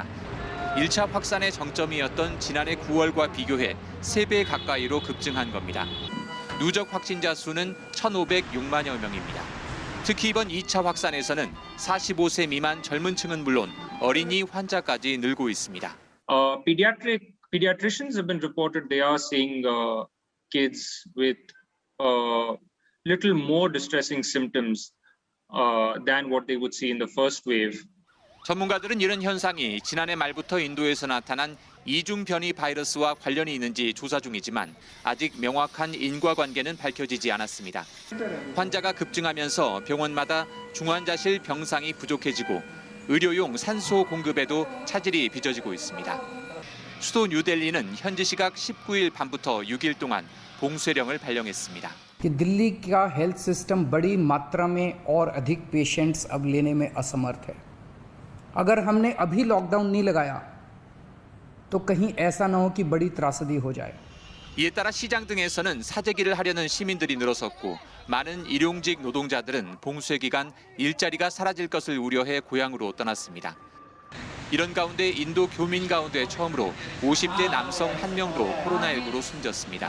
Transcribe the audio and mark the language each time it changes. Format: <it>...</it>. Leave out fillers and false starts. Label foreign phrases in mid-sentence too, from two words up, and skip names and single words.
<ko>1차 확산의 정점이었던 지난해 9월과 비교해 3배 가까이로 급증한 겁니다. 누적 확진자 수는 1,506만여 명입니다. 특히 이번 2차 확산에서는 45세 미만 젊은 층은 물론 어린이 환자까지 늘고 있습니다.</ko> <en>Pediatricians have been reported they are seeing kids with little more distressing symptoms than what they would see in the first wave.</en> <ko>전문가들은 이런 현상이 지난해 말부터 인도에서 나타난 이중 변이 바이러스와 관련이 있는지 조사 중이지만 아직 명확한 인과관계는 밝혀지지 않았습니다. 환자가 급증하면서 병원마다 중환자실 병상이 부족해지고 의료용 산소 공급에도 차질이 빚어지고 있습니다. 수도 뉴델리는 현지 시각 19일 밤부터 6일 동안 봉쇄령을 발령했습니다.</ko> <hi>कि दिल्ली का</hi> <en>health system</en> <hi>बड़ी मात्रा में और अधिक पेशेंट्स अब लेने में असमर्थ है। अगर हमने अभी लॉकडाउन नहीं लगाया तो कहीं ऐसा ना हो कि बड़ी त्रासदी हो जाए।</hi> <ko>이에 따라 시장 등에서는 사재기를 하려는 시민들이 늘어섰고 많은 일용직 노동자들은 봉쇄 기간 일자리가 사라질 것을 우려해 고향으로 떠났습니다. 이런 가운데 인도 교민 가운데 처음으로 50대 남성 한 명도 코로나19로 숨졌습니다.</ko>